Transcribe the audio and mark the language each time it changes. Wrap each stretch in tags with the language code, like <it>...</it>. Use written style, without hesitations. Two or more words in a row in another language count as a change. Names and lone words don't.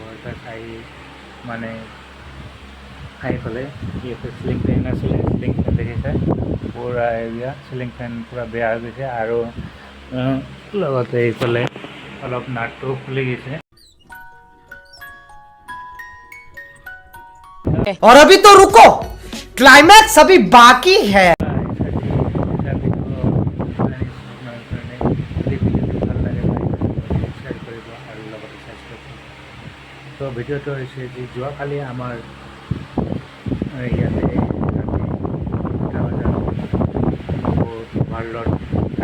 <as>বৰতাক মানে আহি পেলাই চিলিং ফেন আছিলে, চিলিং ফেন দেখিছে পূৰা এৰিয়া চিলিং ফেন পূৰা বেয়া হৈ গৈছে আৰু লগতে এইফালে অলপ নাটটো খুলি গৈছে।</as> <hi>और अभी तो रुको, क्लाइमैक्स अभी बाकी है।</hi> <as>তো ভিডিঅ'টো হৈছে যে যোৱাকালি আমাৰ ইয়াতে ৱাৰ্ল্ডত হাই</as>